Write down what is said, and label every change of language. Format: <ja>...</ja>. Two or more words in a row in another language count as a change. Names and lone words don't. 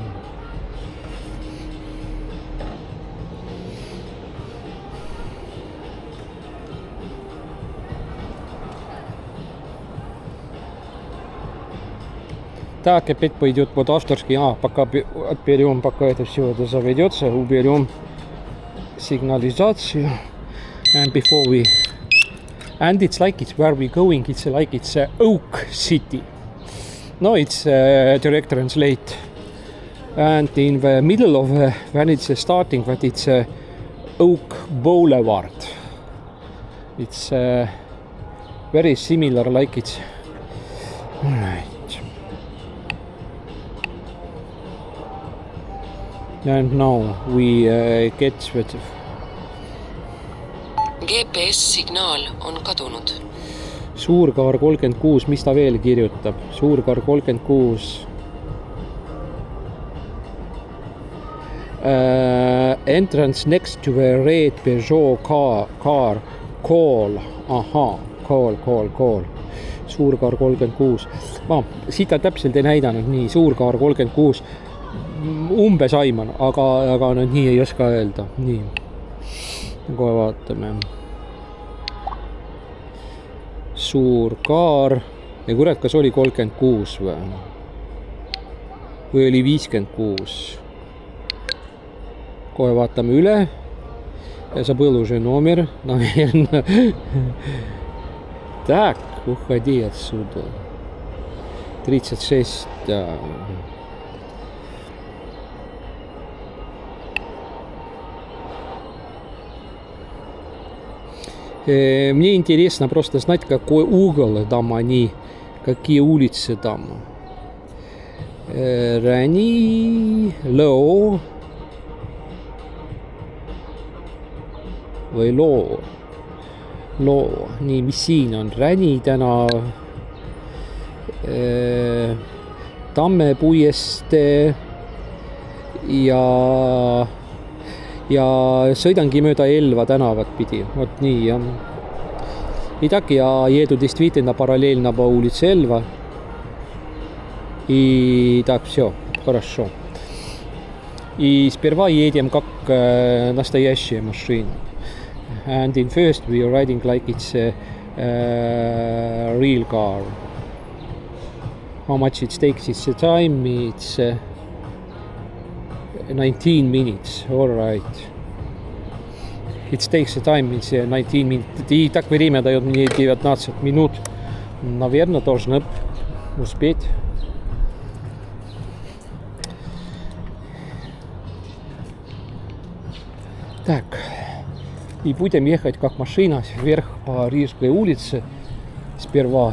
<ru>Так, опять пойдет под авторский. Пока отберем, пока это все это заведется, уберем сигнализацию.</ru> <en>And before we, and it's like it's where we're going. It's like it's Oak City. No, it's direct translate. And in the middle of when it's starting, but it's Oak Boulevard. It's very similar, like it's. All right. And now we get with.</en> <et>GPS-signaal on kadunud. Suurkaar 36, mis ta veel kirjutab? Suurkaar 36.</et> <en>Entrance next to the red Peugeot car. Call. Ahaa, call.</en> <et>Suurkaar 36. Siit ta täpselt ei näidanud nii. Suurkaar 36. Umbes aiman, aga nüüd nii ei oska öelda. Nii. Kohe vaatame. Suur kaar. Ja kurat, kas oli 36 või? Või oli 56? Kohe vaatame üle. Ja saab õluse</et> <ru>номер, наверное. Так, уходи отсюда. 36, да. Мне интересно просто знать, какой угол там они, какие улицы там.</ru> <et>Räni, Loo või Loo. Nii, mis siin on? Räni tänav, Tamme puiestee ja sõidangi mööda Elva tänavat pidi. Вот nii, jah.</et> <ru>Итак, я еду действительно параллельно по улице Эльва. И так, все, хорошо. И сперва едем как настоящая машина.</ru> <en>And in first we are riding like it's a real car. How much it takes its time? It's 19 minutes, all right. It takes time, it's 19 minutes.</en> <ru>И так время дает мне 19 минут. Наверное, должны успеть. Так. И будем ехать как машина вверх по Рижской улице сперва.</ru>